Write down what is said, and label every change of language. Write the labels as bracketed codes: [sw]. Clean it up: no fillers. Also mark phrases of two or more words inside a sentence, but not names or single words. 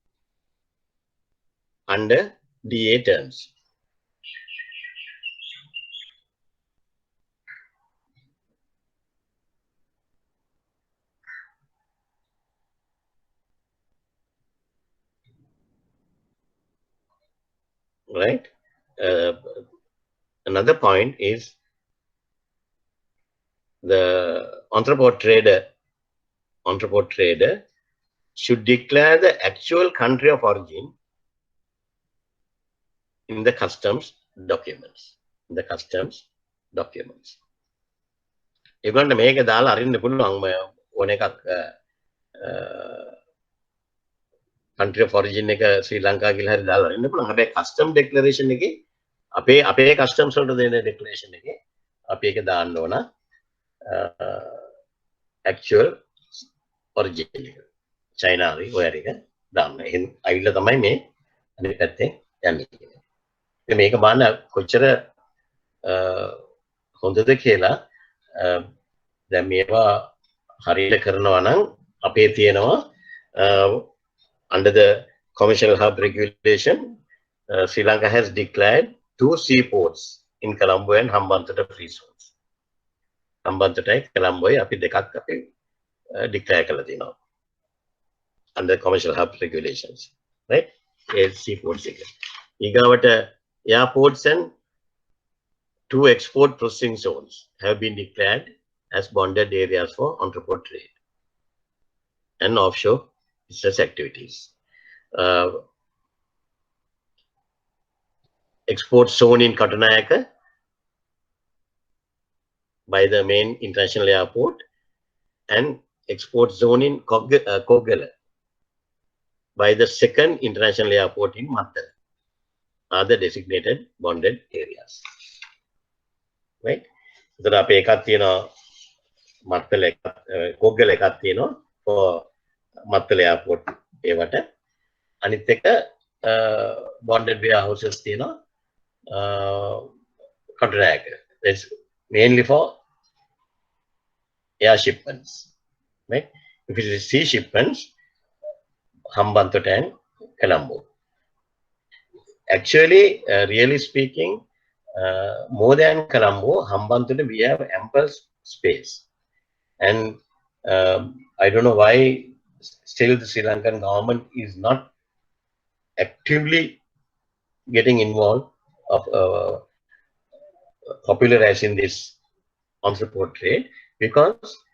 [en] under DA terms right another point is the entrepot trader should declare the actual country of origin in the customs documents [si] ඒගොල්ලන්ට මේක දාලා අරින්න පුළුවන් ඕන එකක් [en] country of origin [si] එක ශ්‍රී ලංකා කියලා හරි දාලා ඉන්න පුළුවන්. හැබැයි [en] custom declaration [si] එකේ අපේ customs වලට දෙන declaration එකේ අපි ඒක දාන්න ඕන [en] actual origin [si] එක. China හරි ඔය හරි එක දාන්න. එහෙනම් අවිල්ල තමයි මේ අනිත් පැත්තෙන් යන්නේ. ඉතින් මේක බලන්න කොච්චර හොඳද කියලා දැන් මේවා හරියට කරනවා නම් අපේ තියෙනවා [en] under the commercial hub regulation Sri Lanka has declared 2 seaports in Colombo and Hambantota free zones. [si] Hambantota Colombo අපි දෙකක් අපි declare කරලා තියෙනවා [en] under commercial hub regulations, right? [si] Seaports එක. [en] ඊගාවට airports and 2 export processing zones have been declared as bonded areas for entrepot trade and offshore business activities. Export zone in Katunayaka by the main international airport and export zone in Kogala by the second international airport in Mattala are the designated bonded areas. Right? So [si] අපේ එකක් තියෙනවා මත්තල එකක් කොග්ගල එකක් තියෙනවා for මත්තල airport ඒවට අනිත් එක [en] bonded warehouses [si] තියෙනවා කටුනායක. [en] That's mainly for air shipments, right? If it is sea shipments, Hambantota and Colombo. Actually, really speaking, more than Colombo, Hambantota we have ample space, and I don't know why still the Sri Lankan government is not actively getting involved of popularizing this entrepot trade, because